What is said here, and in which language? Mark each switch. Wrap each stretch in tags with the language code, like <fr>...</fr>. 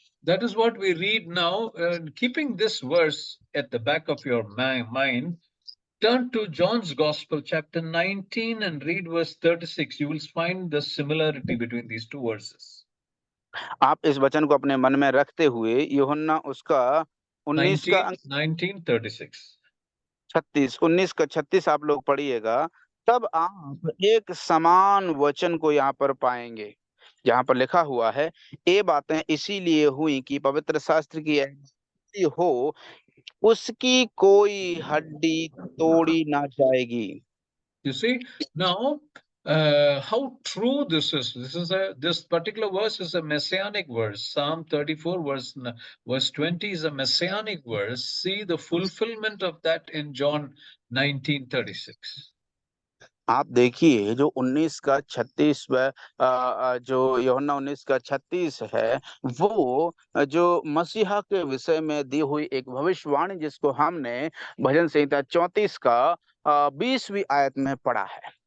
<en>That is what we read now. Keeping this verse at the back of your mind, turn to John's Gospel, chapter 19, and read verse 36. You will find the similarity between these two verses.</en> <hi>आप इस वचन को अपने मन में रखते हुए यूहन्ना उसका 19 का 19:36. 19 का 36 आप लोग पढ़िएगा, तब आप एक समान वचन को यहाँ पर पाएंगे, जहाँ पर लिखा हुआ है, ये बातें इसीलिए हुई कि पवित्र शास्त्र की ऐसी हो, उसकी कोई हड्डी तोड़ी ना जाएगी।</hi> <en>You see, now how true this is. This particular verse is a messianic verse. Psalm 34 verse 20 is a messianic verse. See the fulfillment of that in John 19:36.</en> <hi>आप देखिए जो 19 का 36 जो यूहन्ना 19 का 36 है, वो जो मसीहा के विषय में दी हुई एक भविष्यवाणी जिसको हमने भजन संहिता 34 का 20वीं आयत में पढ़ा है।</hi>